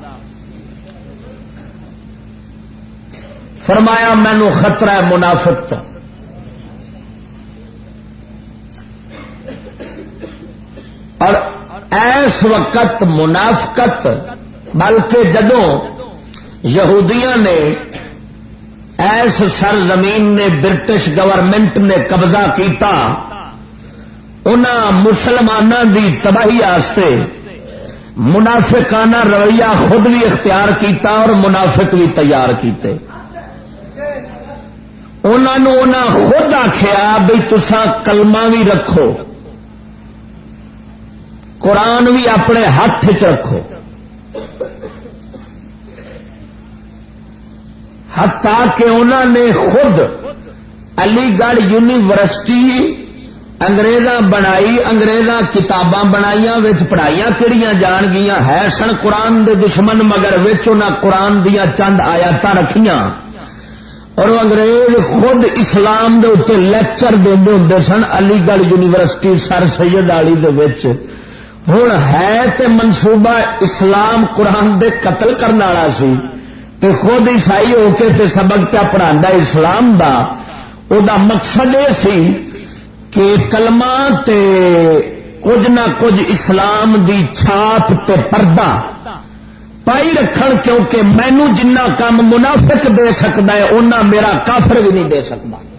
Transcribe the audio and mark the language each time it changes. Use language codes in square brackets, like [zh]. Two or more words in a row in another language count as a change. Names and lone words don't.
[pa] فرمایا مینو خطرہ ہے منافق تو۔ اور ایس وقت منافقت، بلکہ جدوں یہودیاں نے ایس سرزمین نے برٹش گورنمنٹ نے قبضہ کیتا، انہاں مسلمانوں دی تباہی آستے منافقانہ رویہ خود بھی اختیار کیتا اور منافق بھی تیار کیتے۔ انہاں خود آخیا بھئی تساں کلمہ بھی رکھو، قرآن بھی اپنے ہاتھ چ رکھو، حتیٰ کہ [ur] انہوں نے خود [pa] علی گڑھ یونیورسٹی انگریزاں بنائی، انگریزاں کتاباں بنائیاں، وچ پڑھائیاں کہڑیاں جان گیاں ہے سن قرآن دے دشمن، مگر وچ انہاں قرآن دیاں چند آیاتاں رکھیاں، [ur] اور وہ انگریز خود [pa] اسلام دے اوتے لیکچر دیندے ہوندے سن علی گڑھ یونیورسٹی سر سید علی دے وچ۔ ہن ہے تے منصوبہ اسلام قرآن دے قتل کرنے والا سی، تے خود عیسائی ہو کے تے سبق پہ پڑھاندا اسلام دا، او دا مقصد یہ سی کہ کلمہ تے کچھ نہ کچھ اسلام دی چھاپ تے پردہ پائی رکھن، کیونکہ مینو جنہ کام منافق دے سکتا ہے اونا میرا کافر بھی نہیں دے سکتا۔